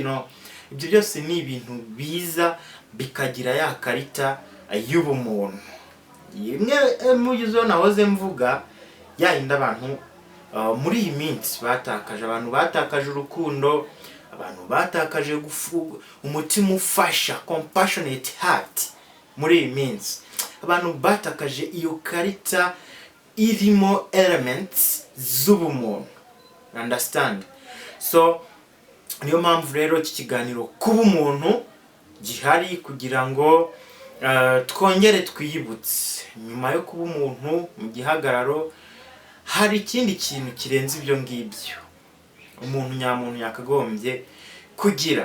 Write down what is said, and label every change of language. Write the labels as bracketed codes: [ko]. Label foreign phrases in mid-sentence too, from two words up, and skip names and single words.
[rw] Ibyo byose ni ibintu biza bikagira ya karita y'ubumuntu. Imwe mugizo nahoze mvuga yayindi abantu muri iyi minsi batakaje. Abantu batakaje urukundo, abantu batakaje umutima ufasha, [en] compassionate heart. [rw] Muri iyi minsi abantu batakaje iyo karita irimo elements z'ubumuntu. Understand? So niyo mpamvu rero iki kiganiro kuba umuntu gihari, kugira ngo twongere twiyibutse nyuma yo kuba umuntu mu gihagararo hari ikindi kintu kirenze ibyo ngibyo umuntu nyamuntu yakagombye kugira.